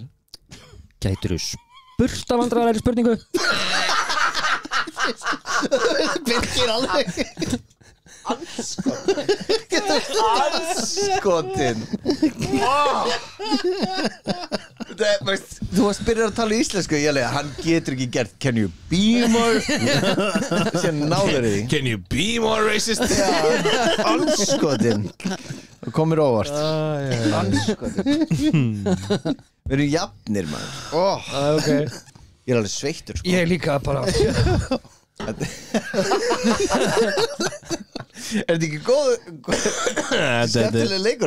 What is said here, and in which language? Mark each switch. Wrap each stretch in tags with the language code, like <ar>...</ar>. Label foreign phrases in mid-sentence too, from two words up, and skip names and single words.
<is>Gætirðu spurt af vandræðalegri spurningu? Birkir alveg. Anskotin. Þú varst byrjað að tala íslensku. Ég leið, hann getur ekki gert</is> <en>Can you be more?</en> <is>Sér náður því.</is> <en>Can you be more racist?</en> <is>Anskotin. Það komir óvart. Anskotin. Við erum jafnir, maður. Ok. Ég er alveg sveittur, sko. Ég er líka bara Er þetta ekki góð skemmtileg leikur?</is>